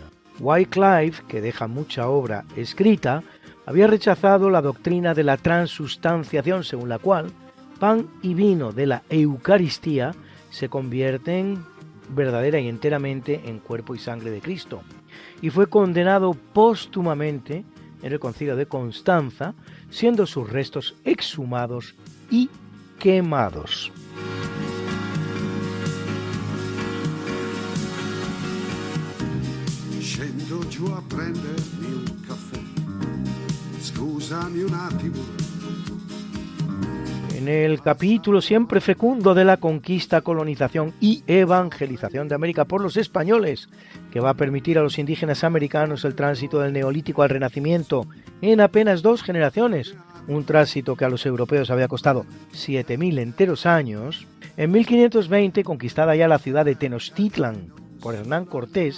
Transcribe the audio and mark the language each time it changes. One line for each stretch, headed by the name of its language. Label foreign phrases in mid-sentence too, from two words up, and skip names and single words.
Spanish: Wycliffe, que deja mucha obra escrita, había rechazado la doctrina de la transustanciación, según la cual pan y vino de la Eucaristía se convierten verdadera y enteramente en cuerpo y sangre de Cristo, y fue condenado póstumamente en el Concilio de Constanza, siendo sus restos exhumados y quemados.
Italian: Scendo giù a prendermi un caffè, scusami un attimo.
Spanish: En el capítulo siempre fecundo de la conquista, colonización y evangelización de América por los españoles, que va a permitir a los indígenas americanos el tránsito del Neolítico al Renacimiento en apenas 2 generaciones, un tránsito que a los europeos había costado 7.000 enteros años, en 1520 conquistada ya la ciudad de Tenochtitlan por Hernán Cortés,